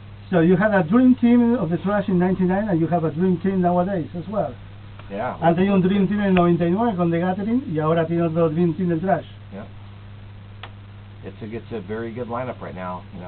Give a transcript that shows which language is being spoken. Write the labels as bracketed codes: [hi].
[en] So you had a dream team of the Thrash in '99, and you have a dream team nowadays as well. Yeah. [es] Han tenido un dream team en el 99 con The Gathering, y ahora tiene otro dream team del Thrash. [en] Yeah. It's a very good lineup right now.